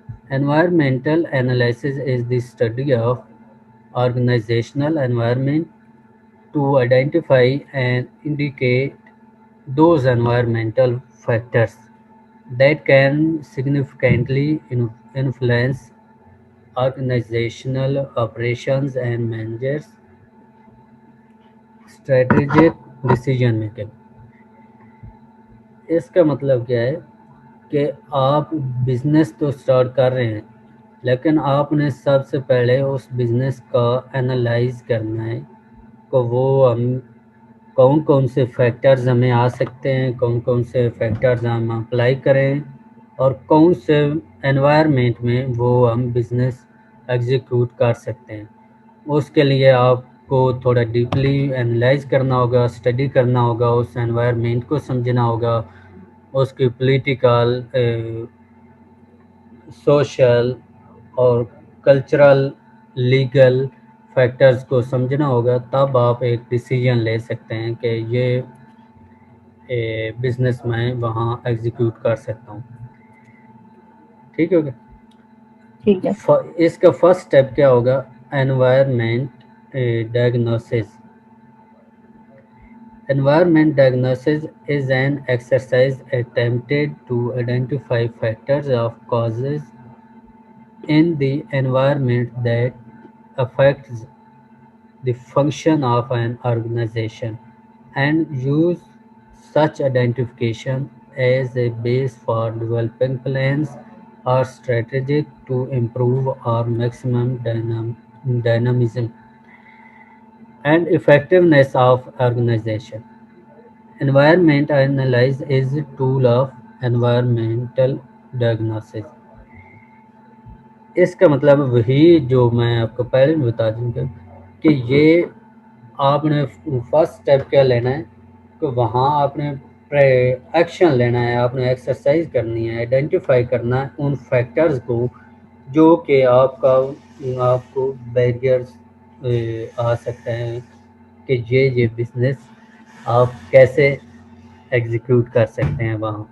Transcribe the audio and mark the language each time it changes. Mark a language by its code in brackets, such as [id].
[en] Environmental analysis is the study of organizational environment to identify and indicate those environmental factors that can significantly influence organizational operations and managers strategic decision making. [ur] اس کا مطلب کیا ہے کہ آپ business تو start کر رہے ہیں لیکن آپ نے سب سے پہلے اس بزنس کا انالائز کرنا ہے کہ وہ ہم کون سے فیکٹرز ہمیں آ سکتے ہیں، کون سے فیکٹرز ہم اپلائی کریں اور کون سے انوائرمنٹ میں وہ ہم بزنس ایگزیکیوٹ کر سکتے ہیں. اس کے لیے آپ کو تھوڑا ڈیپلی انالائز کرنا ہوگا، اسٹڈی کرنا ہوگا، اس انوائرمنٹ کو سمجھنا ہوگا، اس کی پولیٹیکل، سوشل اور کلچرل، لیگل فیکٹرز کو سمجھنا ہوگا. تب آپ ایک ڈیسیجن لے سکتے ہیں کہ یہ بزنس میں وہاں ایگزیکیوٹ کر سکتا ہوں. ٹھیک ہے. ٹھیک ہے. اس کا فرسٹ اسٹیپ کیا ہوگا؟ Environment diagnosis. [en] Environment diagnosis is an exercise attempted to identify factors of causes in the environment that affects the function of an organization and use such identification as a base for developing plans or strategies to improve or maximum dynamism and effectiveness of organization. Environment analysis is a tool of environmental diagnosis. [ur] اس کا مطلب وہی جو میں آپ کو پہلے بھی بتا دوں گا کہ یہ آپ نے فرسٹ اسٹیپ کیا لینا ہے کہ وہاں آپ نے ایکشن لینا ہے، آپ نے ایکسرسائز کرنی ہے، آئیڈینٹیفائی کرنا ہے ان فیکٹرز کو جو کہ آپ کو بیریئرز آ سکتے ہیں کہ یہ بزنس آپ کیسے ایگزیکیوٹ کر سکتے ہیں وہاں.